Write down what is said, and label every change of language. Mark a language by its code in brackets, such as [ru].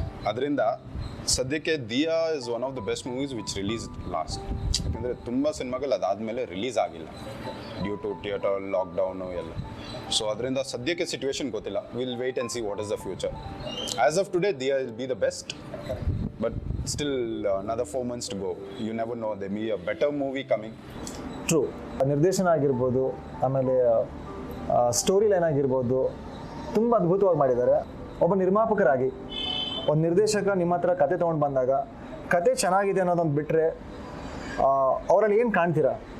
[kn] ಅದರಿಂದ ಸದ್ಯಕ್ಕೆ [en] Dia is one of the best movies which release last. [kn] ಯಾಕಂದರೆ ತುಂಬ ಸಿನಿಮಾಗಳು ಅದಾದಮೇಲೆ ರಿಲೀಸ್ ಆಗಿಲ್ಲ [en] due to theatre lockdown [kn] ಎಲ್ಲ. ಸೊ ಅದರಿಂದ ಸದ್ಯಕ್ಕೆ ಸಿಚುವೇಶನ್ ಗೊತ್ತಿಲ್ಲ. [en] Will wait and see what is the future. As of today Dia will be the best, but still another 4 months to go. You never know, there may be a better movie coming. True. [kn] ನಿರ್ದೇಶನ ಆಗಿರ್ಬೋದು, ಆಮೇಲೆ story line ಆಗಿರ್ಬೋದು, ತುಂಬ ಅದ್ಭುತವಾಗಿ ಮಾಡಿದ್ದಾರೆ. ಒಬ್ಬ ನಿರ್ಮಾಪಕರಾಗಿ, ಒಂದು ನಿರ್ದೇಶಕ ನಿಮ್ಮ ಹತ್ರ ಕತೆ ತೊಗೊಂಡು ಬಂದಾಗ ಕತೆ ಚೆನ್ನಾಗಿದೆ ಅನ್ನೋದೊಂದು ಬಿಟ್ಟರೆ ಅವರಲ್ಲಿ ಏನು ಕಾಣ್ತೀರಾ?